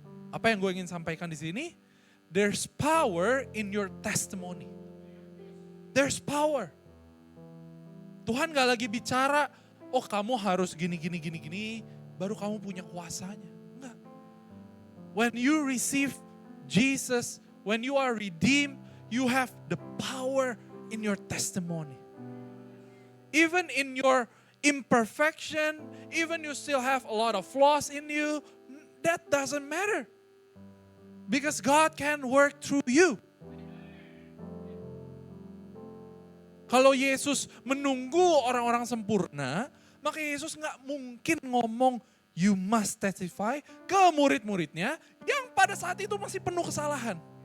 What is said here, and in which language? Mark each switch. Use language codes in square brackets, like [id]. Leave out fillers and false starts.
[id] Apa yang gue ingin sampaikan di sini? [en] There's power in your testimony. there's power. [id] Tuhan gak lagi bicara, oh kamu harus gini, baru kamu punya kuasanya. Enggak. [en] When you receive Jesus, when you are redeemed, you have the power in your testimony. Even in your imperfection, even you still have a lot of flaws in you, that doesn't matter. Because God can work through you. [id] Kalau Yesus menunggu orang-orang sempurna, maka Yesus gak mungkin ngomong, [en] you must testify [id] ke murid-muridnya yang pada saat itu masih penuh kesalahan.